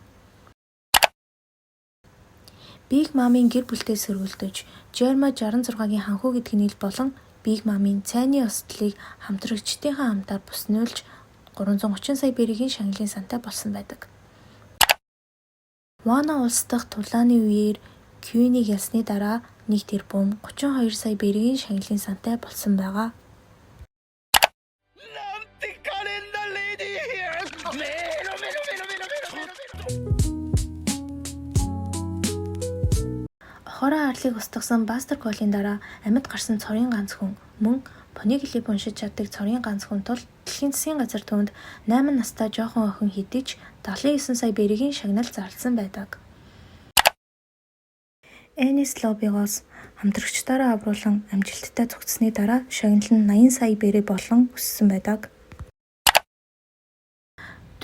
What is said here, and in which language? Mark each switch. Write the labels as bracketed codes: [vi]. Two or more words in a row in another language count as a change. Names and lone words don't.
[mn] Биг Мамын гэр бүлтэй сөргөлдөж Жерма 66-гийн ханхуу гэдэг нийл болон Биг Мамын цайны осдлыг хамтрагчдынхаа хамтаар буснуулж 330 сая бэргийн шагналын сантай болсон байдаг. Вано улс дахь тулааны үеэр Кьюнийг ялсны дараа 1 тэрбум 32 сая бэргийн шагналын сантай болсон байгаа. [ja] なんて可憐なレディー。メロメロメロメロメロ。 [mn] Хороо арлыг устгасан Бастер Колын дараа амьд гарсан цорын ганц хүн мөн Понеглип уншиж чаддаг цорын ганц хүн тул Дэлхийн засгийн газар түүнд 8 настай жоохон охин хэдиж 79 сая бэргийн шагнал зарласан байдаг. Энис Лобигоос хамтрагчдаараа авруулан амжилттай цугцсны дараа шагнал нь 80 сая бэрий болон өссөн байдаг.